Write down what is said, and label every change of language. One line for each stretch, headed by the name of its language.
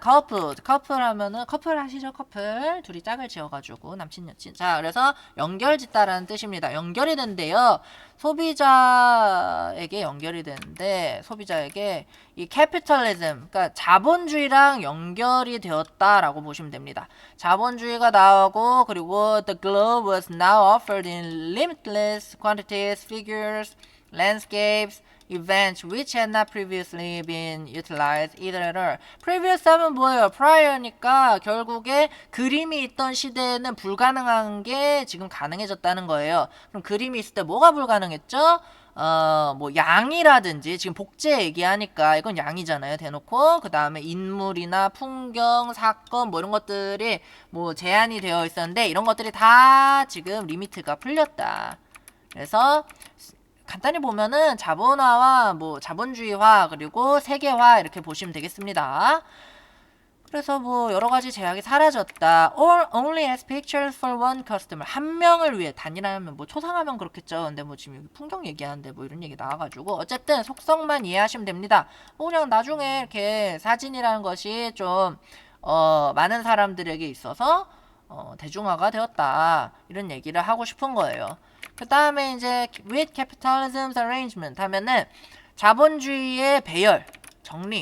Korean: couple 하면은 커플 하시죠. 커플 둘이 짝을 지어가지고 남친 여친. 자, 그래서 연결짓다라는 뜻입니다. 연결이 된대요. 소비자에게 연결이 되는데, 소비자에게 이 capitalism, 그러니까 자본주의랑 연결이 되었다라고 보시면 됩니다. 자본주의가 나오고, 그리고
English: the globe was now offered in limitless quantities, figures, landscapes, events which had not previously been utilized either.
Korean: previous 하면 뭐예요? prior니까 결국에 그림이 있던 시대에는 불가능한 게 지금 가능해졌다는 거예요. 그럼 그림이 있을 때 뭐가 불가능했죠? 뭐 양이라든지, 지금 복제 얘기하니까 이건 양이잖아요. 대놓고. 그 다음에 인물이나 풍경, 사건 뭐 이런 것들이 뭐 제한이 되어 있었는데, 이런 것들이 다 지금 리미트가 풀렸다. 그래서 간단히 보면은 자본화와 뭐 자본주의화 그리고 세계화 이렇게 보시면 되겠습니다. 그래서 뭐 여러 가지 제약이 사라졌다.
English: Or only as pictures for one customer.
Korean: 한 명을 위해, 단일하면 뭐 초상하면 그렇겠죠. 근데 뭐 지금 여기 풍경 얘기하는데 뭐 이런 얘기 나와가지고 어쨌든 속성만 이해하시면 됩니다. 그냥 나중에 이렇게 사진이라는 것이 좀 많은 사람들에게 있어서 대중화가 되었다. 이런 얘기를 하고 싶은 거예요. 그 다음에 이제
English: with capitalism's arrangement
Korean: 하면은 자본주의의 배열, 정리.